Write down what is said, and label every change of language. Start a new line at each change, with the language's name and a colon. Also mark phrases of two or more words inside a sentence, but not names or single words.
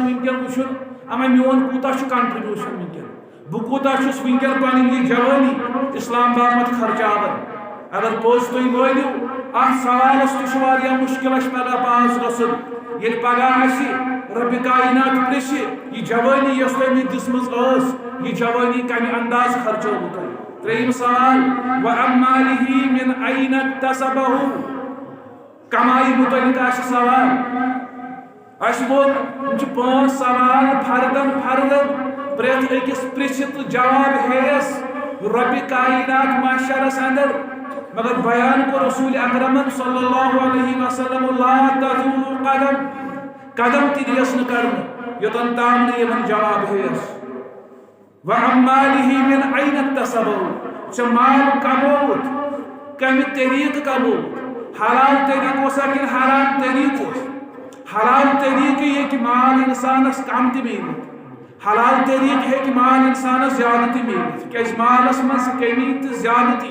Kashmiri: ونکٮ۪ن وٕچھُن اما میون کوٗتاہ چھُ کنٹربیوٗشن ونکٮ۪ن بہٕ کوٗتاہ چھُس ونکٮ۪ن پنٕنۍ یہ جوانی اسلام باپتھ خرچاوان اگر پوٚز تُہۍ مٲنِو اتھ سوالس تہِ چھُ واریاہ مشکل اسہِ پگاہ پاس گژھُن ییٚلہِ پگاہ اسہِ رب کائنات پرژھِ یہ جوانی یۄس تۄہہِ مےٚ دِژمٕژ ٲس یہ جوانی کمہِ انداز خرچووٕ تۄہہِ ترٛیٚیِم سوال
Arabic: وعن مالہ من این اکتسبہ
Kashmiri: کمائی متعلق آسہِ سوال اس ووٚن یم پانچ سوال فردن پرٛٮ۪تھ أکِس پرژھِتھ تہٕ جواب ہیٚیس رب کائنات معاشرس اندر مگر بیان کو رسول اکرمن
Arabic: صلی اللہ علیہ وسلم لا تزول قدم
Kashmiri: تہِ دِیَس نہٕ کرنہٕ یوٚتن تام نہٕ یمن جواب ہیٚیس
Arabic: وعن مالہ من این اکتسبہ
Kashmiri: ژےٚ مال کمووُت کمہِ طریقہٕ کمووُت حلال طریقہٕ اوسا کِنہٕ حرام طریقہٕ اوس حلال طریقہٕ ہیٚکہِ مال انسانس کم تہِ میٖلِتھ حلال طریقہٕ ہیٚکہِ مال انسانس زیادٕ تہِ میٖلِتھ کیازِ مالس منٛز کمی تہٕ زیادتی